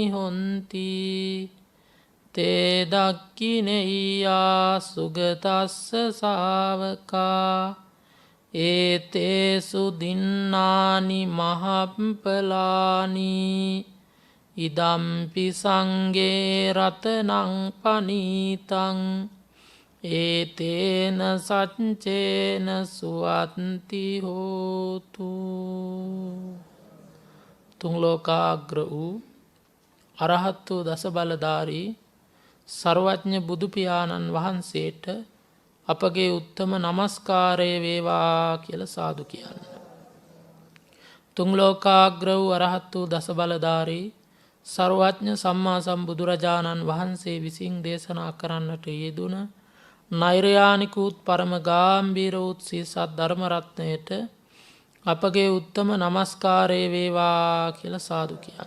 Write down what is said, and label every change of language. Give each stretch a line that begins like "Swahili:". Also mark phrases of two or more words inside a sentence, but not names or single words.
Pali: හොන්ති තේ දක්ඛිනෙය්‍යා සුගතස්ස ශාවකා ඒතේසු දින්නානි මහප්පලානි ඉදම්පි සංඝේ රතනං පනීතං ඒතේන සච්චේන සුවත්ති හෝතු.
Sinhala: තුන් ලෝකාග්‍ර වූ අරහත් වූ දස බලධාරී සර්වඥ බුදු පියාණන් වහන්සේට අපගේ උත්තම නමස්කාරය වේවා කියලා සාදු කියන්න. තුන් ලෝකාග්‍ර වූ අරහත් වූ දස බලධාරී සර්වඥ සම්මා සම්බුදුරජාණන් වහන්සේ විසින් දේශනා කරන්නට යෙදුන නෛර්යානිකුත් පරම ගාම්භීර වූ සී සත් ධර්ම රත්නයට අපගේ උත්තම නමස්කාරය වේවා කියලා සාදු කියන්න.